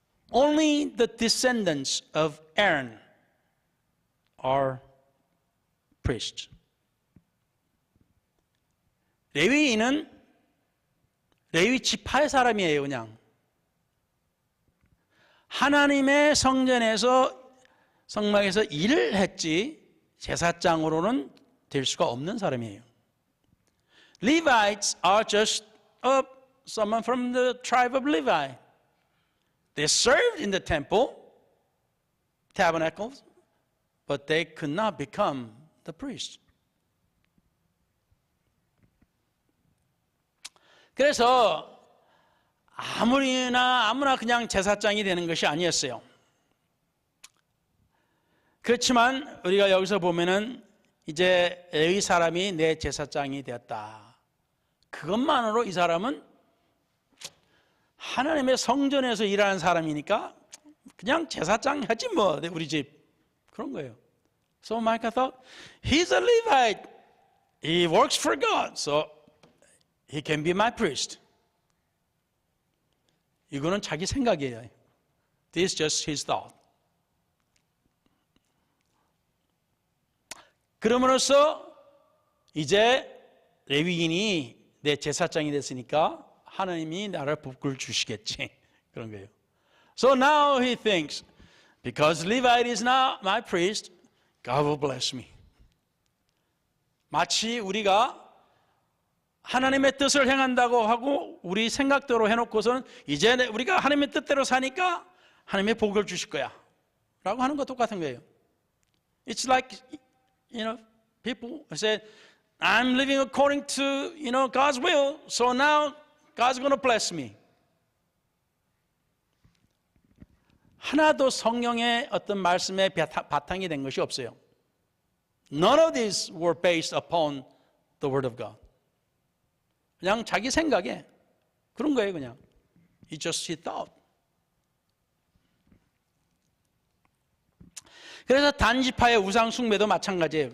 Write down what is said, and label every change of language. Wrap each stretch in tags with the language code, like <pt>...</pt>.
<en>Only the descendants of Aaron are priests.</en> <ko>레위인은 레위 지파의 사람이에요, 그냥. 하나님의 성막에서 일을 했지 제사장으로는 될 수가 없는 사람이에요.</ko> <en>Levites are just someone from the tribe of Levi. They served in the temple, tabernacles, but they could not become the priest.</en> <ko>그래서 아무나 그냥 제사장이 되는 것이 아니었어요. 그렇지만 우리가 여기서 보면은 이제 레위 사람이 내 제사장이 되었다. 그것만으로 이 사람은 하나님의 성전에서 일하는 사람이니까 그냥 제사장 하지 뭐 우리 집 그런 거예요.</ko> <en>So Micah thought, he's a Levite. He works for God. So he can be my priest.</en> <ko>이거는 자기 생각이에요.</ko> <en>This is just his thought.</en> <ko>그러므로써 이제 레위인이 내 제사장이 됐으니까 하나님이 나를 복을 주시겠지. 그런 거예요.</ko> <en>So now he thinks, because Levite is now my priest, God will bless me.</en> <ko>마치 우리가 하나님의 뜻을 행한다고 하고 우리 생각대로 해놓고서는 이제 우리가 하나님의 뜻대로 사니까 하나님의 복을 주실 거야 라고 하는 거 똑같은 거예요.</ko> <en>It's like, people say, I'm living according to, God's will, so now God's going to bless me.</en> <ko>하나도 성령의 어떤 말씀에 바탕이 된 것이 없어요.</ko> <en>None of these were based upon the Word of God.</en> <ko>그냥 자기 생각에 그런 거예요. 그냥</ko> <en>It's just he thought.</en> <ko>그래서 단지파의 우상 숭배도 마찬가지예요.</ko>